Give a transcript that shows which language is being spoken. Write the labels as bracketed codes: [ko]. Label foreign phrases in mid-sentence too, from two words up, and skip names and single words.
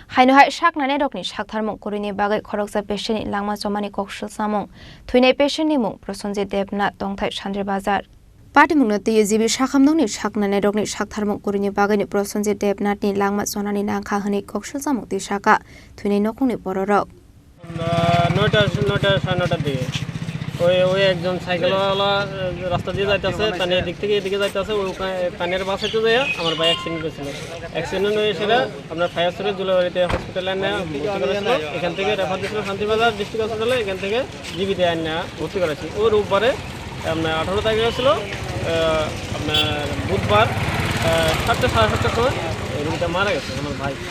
[trp] Hainohai saknane dokni saktharmung kurini bagai khoroksa patient ni langma jomani kokshil samung thuinai patient ni mung Prosenjit Debnath Tongthai Chandri Bazar Patimungna TJB sakhamnongni saknane dokni saktharmung kurini bagai ni Prosenjit Debnath ni langma jonani nangkha hini kokshil samung tisaka thuinai nokungni bororok [bn] নটা দিকে ওই একজন সাইকেলওয়ালা রাস্তা দিয়ে যাইতেছে তানে এদিক থেকে এদিকে যাইতেছে ওই কানের বাসাতে যায় আমার ভাই অ্যাক্সিডেন্ট হয়েছিল অ্যাক্সিডেন্ট হয়ে সেটা আপনার [en] fire service [bn] জুলাবাড়িতে হসপিটালে নেওয়া ভর্তি করেছিল এখান থেকে রেফার দিয়েছিল শান্তিবাজার [en] district hospital [bn] এখান থেকে জীবিতে নেওয়া ভর্তি করেছি ও রোববারে আপনার 18 তারিখে ছিল আপনার বুধবার 7টা সাড়ে 7টার সময় রোগীটা মারা গেছে আমার ভাই